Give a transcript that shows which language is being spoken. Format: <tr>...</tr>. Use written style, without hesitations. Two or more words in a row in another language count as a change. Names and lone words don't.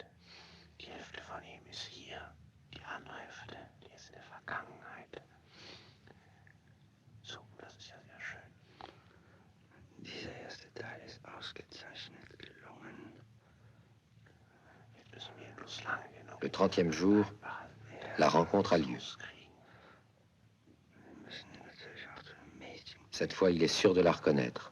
<de>Die Hälfte von ihm ist hier, die andere Hälfte, die ist in der Vergangenheit. So, das ist ja sehr schön. Dieser erste Teil ist ausgezeichnet gelungen. Jetzt müssen wir bloß lange genug.</de> <fr>Le 30e jour, la rencontre a lieu. Cette fois, il est sûr de la reconnaître.</fr>